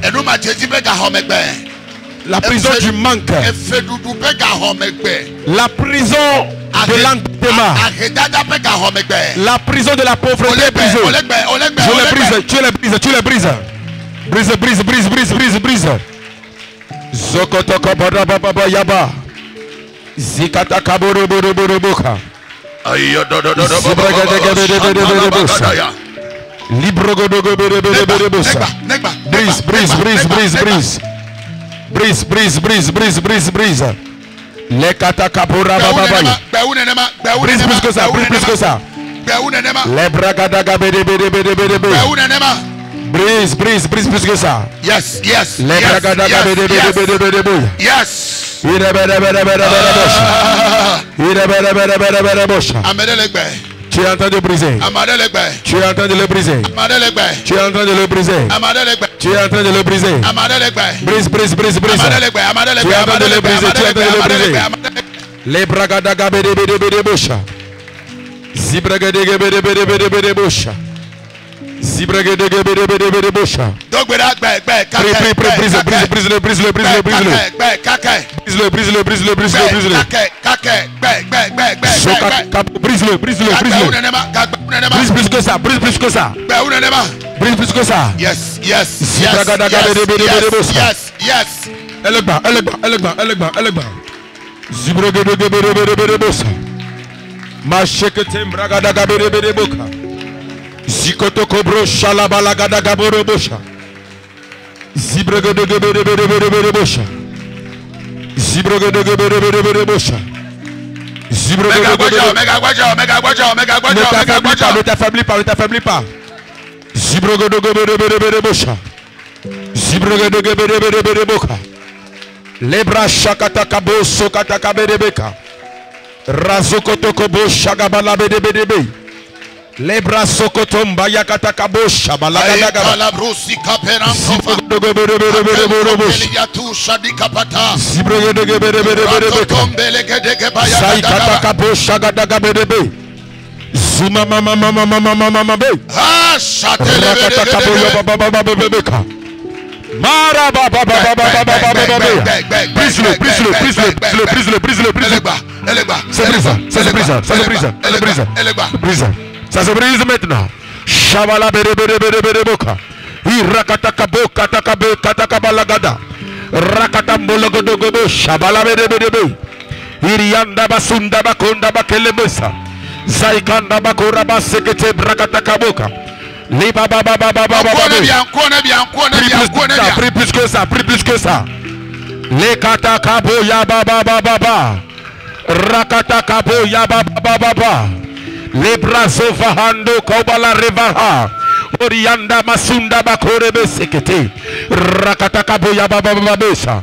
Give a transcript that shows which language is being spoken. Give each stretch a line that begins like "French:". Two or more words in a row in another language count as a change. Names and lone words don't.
French: La prison du manque, la prison de l'endettement, la prison de la pauvreté. Je le brise, tu le brises, tu le brises. Brise, brise, brise, brise, brise, brise. Zokotoko baba yaba. Zikata kaboro boro boro boka. Librogodogo bere bere bere bosa. Brise, brise, brise, brise, brise. Brise, brise, brise, brise, brise, brise. Les katakapura baba. Brise plus que ça, brise plus que ça. Les bragadaga bere bere bere bere bere. Brise, brise, brise plus que ça.
English: Yes, yes. Les bragadaga bere bere bere bere bere. Yes.
French: Tu es en train de briser. Tu es en train de le briser. Tu es en train de le briser. Tu es en train de le briser. Brise, brise, brise, brise. Tu es en train de le briser. Tu es en train de le briser. Les bragadaga bere bere bere bosha. Zibragadege bere bere bere bere bosha. Zibragadege bere bere bere bosha. Brise, brise, brise, brise le, brise le, brise le, brise le. Brise le, brise le, brise le, brise le, brise le. Brise le, brise le, brise le. Brise plus que ça, brise plus que ça. Brise plus que ça.
English: Yes, yes, yes, yes.
French: Elle est bas, elle est bas, elle est bas, elle est bas, elle est bas. Zibragadege bere bere bere bosha. Mashekete bragadaga bere bere boka. Zikoto kobro shalabalagada gaboro bosha. Zibragadege bere bere bere bere bosha. Zibragadege bere bere bere bosha. Ne t'affaiblis pas, ne t'affaiblis pas. Lebra shakata kabo sokata kabedebeka. Razokoto kobo shagabala bedebedebe. Lebra sokotomba yakata kabo shabalagadaga. La brusi kaperan sofa. Eliatu shadikapata. Saikata kabo shagadaga bedebe. Zuma mama mama mama mama mama. Ah shatele bedebeka. Mara baba baba baba baba. Brise-le. Ça se brise maintenant. Shavala bere boka. Irakataka boka takabe katakabalagada. Rakatambolgodo godo shabala bere. Irianda basunda bakonda bakelebesa. Zaikanda bakora basekete brakataka boka. Liba baba baba baba. Pris plus que ça. Les katakabo ya baba baba. Rakatakabo ya baba baba. Les brazo fahando kaubala revaha. Orianda masunda bakorebe sekete. Rakatakabo ya baba baba besa.